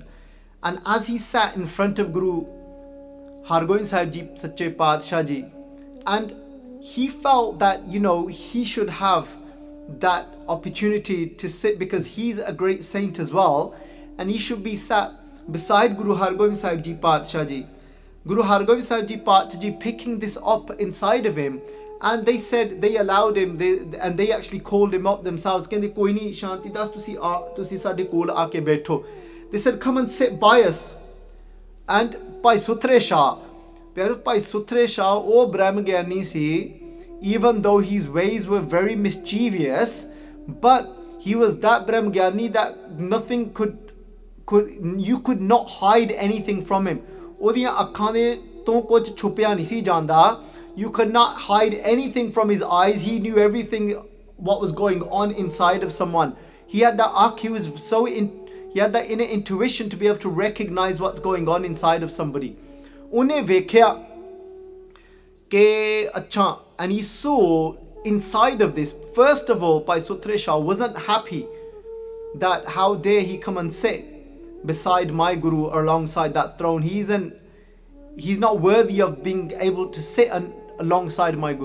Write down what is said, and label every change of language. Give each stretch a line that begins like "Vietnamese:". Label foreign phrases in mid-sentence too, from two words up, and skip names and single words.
English: And as he sat in front of Guru Har Gobind Sahib Ji Sache Padshah Ji, and he felt that, you know, he should have that opportunity to sit because he's a great saint as well, and he should be sat beside Guru Har Gobind Sahib Ji Padshah Ji. Guru Har Gobind Sahib Ji Paach Ji picking this up inside of him, and they said, they allowed him, they actually called him up themselves.
Punjabi: ਕਹਿੰਦੇ ਕੋਈ ਨਹੀਂ ਸ਼ਾਂਤੀ ਦਾਸ, ਤੁਸੀਂ ਸਾਡੇ ਕੋਲ ਆ ਕੇ ਬੈਠੋ.
English: They said, come and sit by us. And Bhai Suthre Shah, Bhai Suthre Shah,
Punjabi: ਉਹ ਬ੍ਰਹਮ ਗਿਆਨੀ ਸੀ,
English: even though his ways were very mischievous, but he was that Brahm Gyani that nothing you could not hide anything from him.
Punjabi: ਓਹਦੀਆਂ ਅੱਖਾਂ ਦੇ ਤੋਂ ਕੁਝ ਛੁਪਿਆ ਨਹੀਂ ਸੀ ਜਾਂਦਾ.
English: You could not hide anything from his eyes. He knew everything what was going on inside of someone. He had that akh, he had that inner intuition to be able to recognize what's going on inside of somebody.
Punjabi: ਉਹਨੇ ਵੇਖਿਆ ਕਿ ਅੱਛਾ,
English: and he saw inside of this. First of all, Bhai Suthre Shah wasn't happy that how dare he come and sit beside my Guru or alongside that throne. He's not worthy of being able to sit alongside my Guru.